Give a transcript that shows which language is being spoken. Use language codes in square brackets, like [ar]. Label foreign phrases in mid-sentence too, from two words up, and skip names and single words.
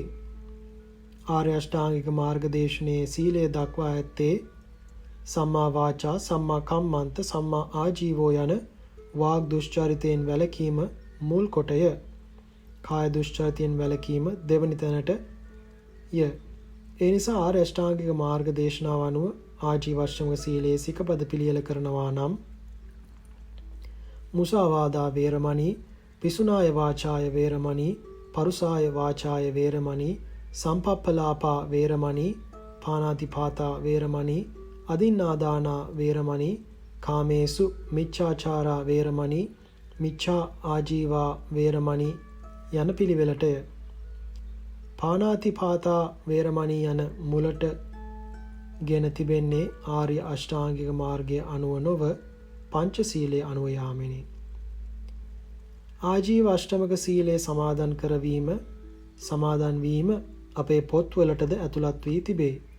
[si] ආර්ය අෂ්ටාංගික මාර්ග දේශනයේ සීලය දක්වා ඇත්තේ [pi] සම්මා වාචා, සම්මා කම්මන්ත, සම්මා ආජීවෝ [si] යන වාග් දුෂ්චරිතයෙන් වැළකීම මුල් කොටය. කාය දුෂ්චරිතයෙන් වැළකීම දෙවනි තැනට ය. ඒ නිසා ආර්ය අෂ්ටාංගික මාර්ග දේශනාව අනුව ආජීව අෂ්ටමක සීලයේ සිකපද පිළියෙල කරනවා නම් [pi] මුසාවාදා වේරමණී, පිසුනාය වාචාය වේරමණී, පරුසාය වාචාය වේරමණී, සම්පප්පලාපා වේරමණී, පානාතිපාතා වේරමණී, අදින්නාදානා වේරමණී, කාමේසු මිච්ඡාචාරා වේරමණී, මිච්ඡා ආජීවා වේරමණී [si] යන පිළිවෙලටය. [pi] පානාතිපාතා වේරමණී [si] යන මුලට ගෙන තිබෙන්නේ ආර්ය අෂ්ටාංගික මාර්ගය අනුව නොව පංචශීලයේ අනුව යාමෙනි. ආජීව අෂ්ටමක සීලය සමාදන් වීම අපේ පොත්වලටද ඇතුළත් වී තිබේ.